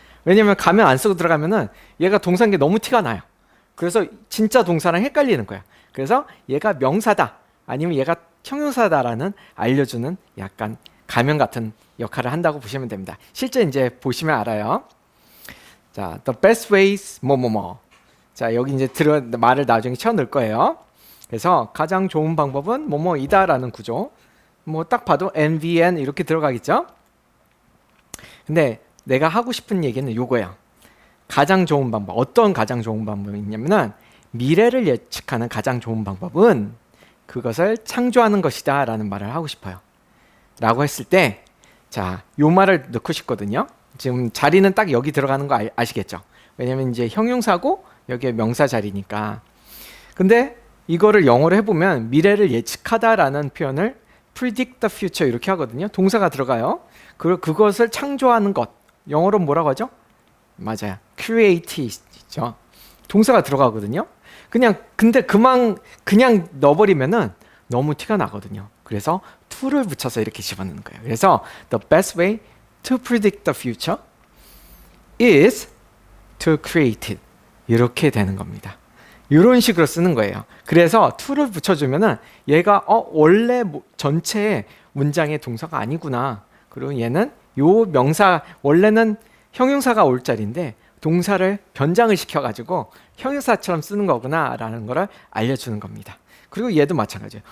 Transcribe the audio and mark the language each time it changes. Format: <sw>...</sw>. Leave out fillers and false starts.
<ko>왜냐면 가면 안 쓰고 들어가면은 얘가 동사인 게 너무 티가 나요. 그래서 진짜 동사랑 헷갈리는 거야. 그래서 얘가 명사다 아니면 얘가 형용사다라는 알려주는 약간 가면 같은 역할을 한다고 보시면 됩니다. 실제 이제 보시면 알아요.</ko> <en>자, the best ways 뭐뭐뭐.</en> <ko>자, 여기 이제 말을 나중에 쳐 넣을 거예요. 그래서 가장 좋은 방법은 뭐뭐이다라는 구조. 뭐 딱 봐도 NVN 이렇게 들어가겠죠? 근데 내가 하고 싶은 얘기는 요거예요. 가장 좋은 방법. 어떤 가장 좋은 방법이 있냐면은 미래를 예측하는 가장 좋은 방법은 그것을 창조하는 것이다 라는 말을 하고 싶어요. 라고 했을 때 자, 요 말을 넣고 싶거든요. 지금 자리는 딱 여기 들어가는 거 아시겠죠? 왜냐면 이제 형용사고 여기에 명사 자리니까. 근데 이거를 영어로 해보면 미래를 예측하다라는 표현을</ko> <en>predict the future</en> <ko>이렇게 하거든요. 동사가 들어가요. 그리고 그것을 창조하는 것. 영어로 뭐라고 하죠? 맞아요. create죠. 동사가 들어가거든요. 근데 그냥 넣어버리면은 너무 티가 나거든요. 그래서 to를 붙여서 이렇게 집어넣는 거예요. 그래서</ko> <en>the best way to predict the future is to create it.</en> <ko>이렇게 되는 겁니다. 이런 식으로 쓰는 거예요. 그래서 to를 붙여주면은 얘가 원래 전체 문장의 동사가 아니구나. 그리고 얘는 요 명사 원래는 형용사가 올 자리인데 동사를 변장을 시켜가지고 형용사처럼 쓰는 거구나 라는 거를 알려주는 겁니다. 그리고 얘도 마찬가지예요.</ko>